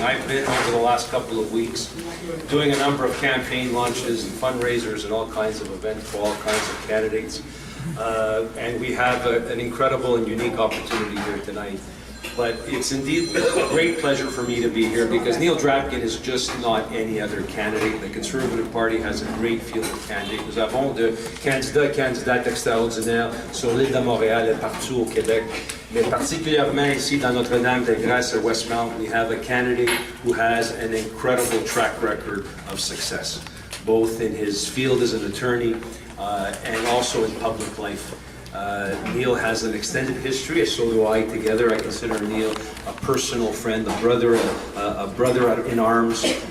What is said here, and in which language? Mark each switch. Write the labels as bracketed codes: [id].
[en] I've been over the last couple of weeks doing a number of campaign launches and fundraisers and all kinds of events for all kinds of candidates. And we have an incredible and unique opportunity here tonight. But it's indeed a great pleasure for me to be here because Neil Drabkin is just not any other candidate. The Conservative Party has a great field of candidates. [fr] Nous avons de candidates extraordinaires sur l'île de Montréal et partout au Québec. Mais particulièrement ici dans [en] Notre-Dame-des-Grâces at Westmount, we have a candidate who has an incredible track record of success, both in his field as an attorney and also in public life. Neil has an extended history, as so do I together. I consider Neil a personal friend, a brother in arms.